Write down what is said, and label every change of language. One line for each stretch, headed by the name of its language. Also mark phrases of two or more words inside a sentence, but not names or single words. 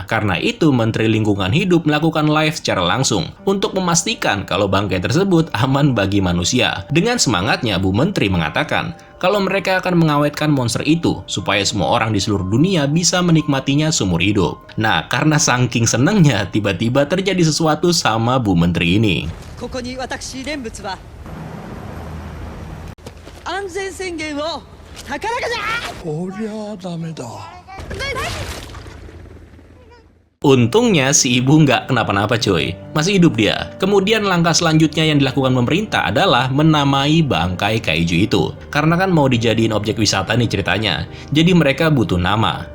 Indonesian: Karena itu, Menteri Lingkungan Hidup melakukan live secara langsung untuk memastikan kalau bangkai tersebut aman bagi manusia. Dengan semangatnya, Bu Menteri mengatakan kalau mereka akan mengawetkan monster itu supaya semua orang di seluruh dunia bisa menikmatinya seumur hidup. Nah, karena saking senangnya, tiba-tiba terjadi sesuatu sama Bu Menteri ini.
Japanese: ここに私蓮仏は安全宣言を高らかじゃ。こりゃダメだ。
Indonesian: Untungnya si ibu nggak kenapa-napa cuy, masih hidup dia. Kemudian langkah selanjutnya yang dilakukan pemerintah adalah menamai bangkai kaiju itu. Karena kan mau dijadiin objek wisata nih ceritanya, jadi mereka butuh nama.